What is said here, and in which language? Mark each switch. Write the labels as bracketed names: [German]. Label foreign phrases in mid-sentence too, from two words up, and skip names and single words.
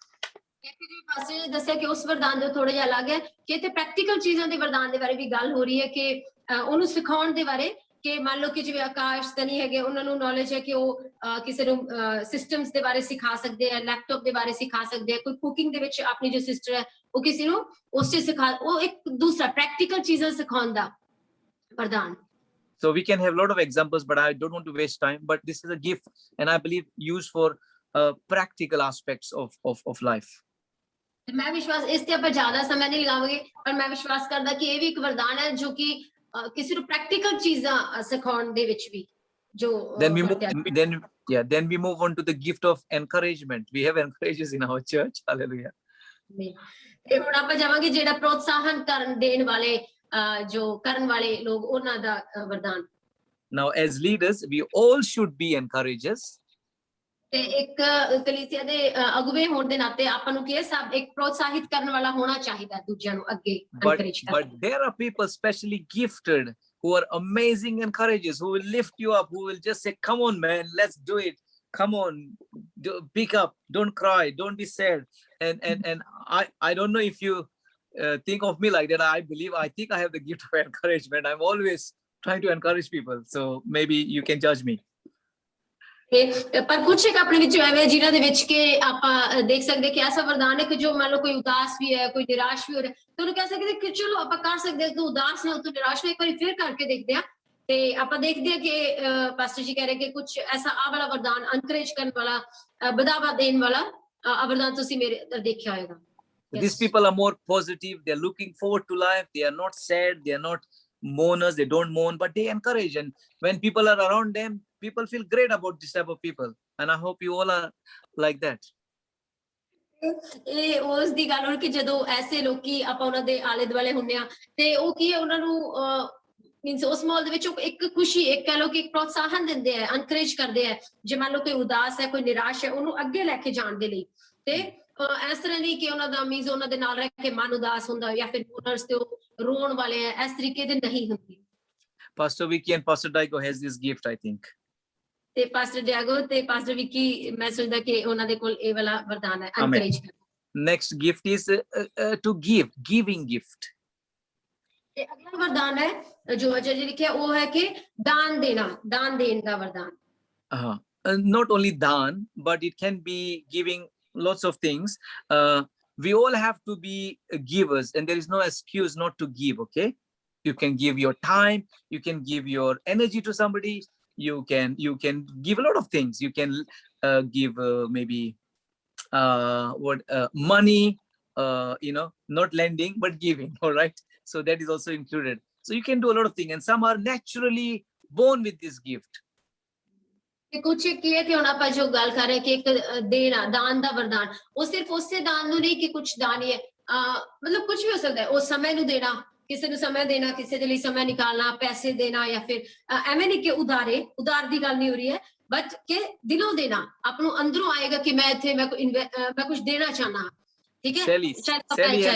[Punjabi] ਪਾਸੇ ਦੱਸਿਆ ਕਿ ਉਸ ਵਰਦਾਨ ਦੇ ਥੋੜਾ ਜਿਹਾ ਅਲੱਗ ਹੈ ਕਿ ਇੱਥੇ ਪ੍ਰੈਕਟੀਕਲ ਚੀਜ਼ਾਂ ਦੇ ਵਰਦਾਨ ਦੇ ਬਾਰੇ ਵੀ ਗੱਲ ਹੋ ਰਹੀ ਹੈ ਕਿ ਉਹਨੂੰ ਸਿਖਾਉਣ ਦੇ ਬਾਰੇ ਕਿ ਮੰਨ ਲਓ ਕਿ ਜਿਵੇਂ ਆਕਾਸ਼ ਤਨੀ ਹੈਗੇ ਉਹਨਾਂ ਨੂੰ ਨੌਲੇਜ ਹੈ ਕਿ ਉਹ ਕਿਸੇ ਨੂੰ ਸਿਸਟਮਸ ਦੇ ਬਾਰੇ ਸਿਖਾ ਸਕਦੇ ਆ ਲੈਪਟਾਪ ਦੇ ਬਾਰੇ ਸਿਖਾ ਸਕਦੇ ਆ ਕੋਈ ਕੁਕਿੰਗ ਦੇ ਵਿੱਚ ਆਪਣੀ ਜੋ ਸਿਸਟਰ ਹੈ ਉਹ ਕਿਸੇ ਨੂੰ ਉਸ ਚ ਸਿਖਾ ਉਹ ਇੱਕ ਦੂਸਰਾ ਪ੍ਰੈਕਟੀਕਲ ਚੀਜ਼ਾਂ ਸਿਖਾਉਣ ਦਾ ਵਰਦਾਨ [English] So we can have a lot of examples, but I don't want to waste time. But this is a gift, and I believe used for practical aspects of life. [Punjabi] ਮੈਂ ਵਿਸ਼ਵਾਸ ਇਸ ਤੇ ਆਪਾਂ ਜ਼ਿਆਦਾ ਸਮਾਂ ਨਹੀਂ ਲਗਾਵਾਂਗੇ ਪਰ ਮੈਂ ਵਿਸ਼ਵਾਸ ਕਰਦਾ ਕਿ ਇਹ ਵੀ ਇੱਕ ਵਰਦਾਨ ਹੈ ਜੋ ਕਿ ਕਿਸੇ ਨੂੰ ਪ੍ਰੈਕਟੀਕਲ ਚੀਜ਼ਾਂ ਸਿਖਾਉਣ ਦੇ ਵਿੱਚ ਵੀ ਜੋ [English] Then we move on to the gift of encouragement. We have encouragers in our church. Hallelujah. [Punjabi] ਤੇ ਹੁਣ ਆਪਾਂ ਜਾਵਾਂਗੇ ਜਿਹੜਾ ਪ੍ਰੋਤਸਾਹਨ ਕਰਨ ਦੇਣ ਵਾਲੇ ਜੋ ਕਰਨ ਵਾਲੇ ਲੋਕ ਉਹਨਾਂ ਦਾ ਵਰਦਾਨ [English] Now, as leaders, we all should be encouragers. [Punjabi] ਤੇ ਇੱਕ ਕਲੀਸਿਆ ਦੇ ਅਗੁਵੇ ਹੋਣ ਦੇ ਨਾਤੇ ਆਪਾਂ ਨੂੰ ਕੀ ਸਭ ਇੱਕ ਪ੍ਰੋਤਸਾਹਿਤ ਕਰਨ ਵਾਲਾ ਹੋਣਾ ਚਾਹੀਦਾ ਦੂਜਿਆਂ ਨੂੰ ਅੱਗੇ encourage ਕਰਨ [English] But there are people specially gifted who are amazing encouragers, who will lift you up, who will just say, "Come on, man, let's do it. Come on, pick up, don't cry, don't be sad." And I don't know if you think of me like that. I think I have the gift of encouragement. I'm always trying to encourage people, so maybe you can judge me. [Punjabi] ਪਰ ਕੁਝ ਇੱਕ ਆਪਣੇ ਵਿੱਚ ਐਵੇਂ ਜਿਨ੍ਹਾਂ ਦੇ ਵਿੱਚ ਕਿ ਆਪਾਂ ਦੇਖ ਸਕਦੇ ਕਿ ਐਸਾ ਵਰਦਾਨ ਹੈ ਕਿ ਜੋ ਮੰਨ ਲਓ ਕੋਈ ਉਦਾਸ ਵੀ ਹੈ ਕੋਈ ਨਿਰਾਸ਼ ਵੀ ਹੋ ਰਿਹਾ ਤਾਂ ਉਹਨੂੰ ਕਹਿ ਸਕਦੇ ਕਿ ਚਲੋ ਆਪਾਂ ਕਰ ਸਕਦੇ ਤੂੰ ਉਦਾਸ ਨਾ ਤੂੰ ਨਿਰਾਸ਼ ਨਾ ਇੱਕ ਵਾਰੀ ਫਿਰ ਕਰਕੇ ਦੇਖਦੇ ਆ ਤੇ ਆਪਾਂ ਦੇਖਦੇ ਆ ਕਿ ਪਾਸਟਰ ਜੀ ਕਹਿ ਰਹੇ ਕਿ ਕੁਝ ਐਸਾ ਆ ਵਾਲਾ ਵਰਦਾਨ ਐਨਕਰੇਜ ਕਰਨ ਵਾਲਾ ਵਧਾਵਾ ਦੇਣ ਵਾਲਾ ਵਰਦਾਨ ਤੁਸੀਂ ਮੇਰੇ ਅੰਦਰ ਦੇਖਿਆ ਹੋਵੇਗਾ [English] These people are more positive. They're looking forward to life. They are not sad. They are not mourners. They don't mourn, but they encourage. And when people are around them, people feel great about this type of people. and I hope you all are like that. [Punjabi] ਇਹ ਉਸ ਦੀ ਗੱਲ ਹੋ ਕਿ ਜਦੋਂ ਐਸੇ ਲੋਕੀ ਆਪਾਂ ਉਹਨਾਂ ਦੇ ਆਲੇ ਦੁਆਲੇ ਹੁੰਨੇ ਆ ਤੇ ਉਹ ਕੀ ਹੈ ਉਹਨਾਂ ਨੂੰ ਮੀਨਸ ਉਸ ਮਾਹੌਲ ਦੇ ਵਿੱਚ ਉਹ ਇੱਕ ਖੁਸ਼ੀ ਇੱਕ ਕਹ ਲੋ ਕਿ ਇੱਕ ਪ੍ਰੋਤਸਾਹਨ ਦਿੰਦੇ ਆ ਐਨਕਰੇਜ ਕਰਦੇ ਆ ਜੇ ਮੰਨ ਲਓ ਕੋਈ ਉਦਾਸ ਹੈ ਕੋਈ ਨਿਰਾਸ਼ ਹੈ ਉਹਨੂੰ ਅੱਗੇ ਲੈ ਕੇ ਜਾਣ ਦੇ ਲਈ ਤੇ ਇਸ ਤਰ੍ਹਾਂ ਨਹੀਂ ਕਿ ਉਹਨਾਂ ਦਾ ਮੀਨਸ ਉਹਨਾਂ ਦੇ ਨਾਲ ਰਹਿ ਕੇ ਮਨ ਉਦਾਸ ਹੁੰਦਾ ਜਾਂ ਫਿਰ ਮੋਨਰਸ ਤੇ ਉਹ ਰੋਣ ਵਾਲੇ ਆ ਇਸ ਤਰੀਕੇ ਦੇ ਨਹੀਂ ਹੁੰਦੇ [English] Pastor Vicky and Pastor Daigo has this gift, I think. [Punjabi] ਤੇ ਪਾਸਟਰ ਡਿਆਗੋ ਤੇ ਪਾਸਟਰ ਵਿੱਕੀ ਮੈਂ ਸੋਚਦਾ ਕਿ ਉਹਨਾਂ ਦੇ ਕੋਲ ਇਹ ਵਾਲਾ ਵਰਦਾਨ ਹੈ [English] Amen. [Punjabi] ਐਨਕਰੇਜ ਕਰਨਾ [English] Next gift is to give, giving gift. [Punjabi] ਤੇ ਅਗਲਾ ਵਰਦਾਨ ਹੈ ਜੋ ਅਜੇ ਜੀ ਲਿਖਿਆ ਉਹ ਹੈ ਕਿ ਦਾਨ ਦੇਣਾ ਦਾਨ ਦੇਣ ਦਾ ਵਰਦਾਨ [English] Not only dan, but it can be giving lots of things. We all have to be givers, and there is no excuse not to give. Okay, you can give your time, you can give your energy to somebody. You can give a lot of things. You can give maybe money. Not lending but giving. All right. So that is also included. So you can do a lot of things, and some are naturally born with this gift. [Punjabi] ਤੇ ਕੁਛ ਕੀ ਹੈ ਕਿ ਹੁਣ ਆਪਾਂ ਜੋ ਗੱਲ ਕਰ ਰਹੇ ਕਿ ਇੱਕ ਦੇਣਾ ਦਾਨ ਦਾ ਵਰਦਾਨ ਉਹ ਸਿਰਫ ਉਸੇ ਦਾਨ ਨੂੰ ਨਹੀਂ ਕਿ ਕੁਛ ਦਾਨ ਹੀ ਹੈ ਮਤਲਬ ਕੁਛ ਵੀ ਹੋ ਸਕਦਾ ਹੈ ਉਹ ਸਮੇਂ ਨੂੰ ਦੇਣਾ ਕਿਸੇ ਨੂੰ ਸਮਾਂ ਦੇਣਾ ਕਿਸੇ ਦੇ ਲਈ ਸਮਾਂ ਨਿਕਾਲਣਾ ਪੈਸੇ ਦੇਣਾ ਜਾਂ ਫਿਰ ਐਵੇਂ ਨਹੀਂ ਕਿ ਉਧਾਰ ਦੀ ਗੱਲ ਨਹੀਂ ਹੋ ਰਹੀ ਹੈ ਬਟ ਕਿ ਦਿਲੋਂ ਦੇਣਾ ਆਪ ਨੂੰ ਅੰਦਰੋਂ ਆਏਗਾ ਕਿ ਮੈਂ ਇੱਥੇ ਮੈਂ ਕੁਝ ਦੇਣਾ ਚਾਹਨਾ ਠੀਕ ਹੈ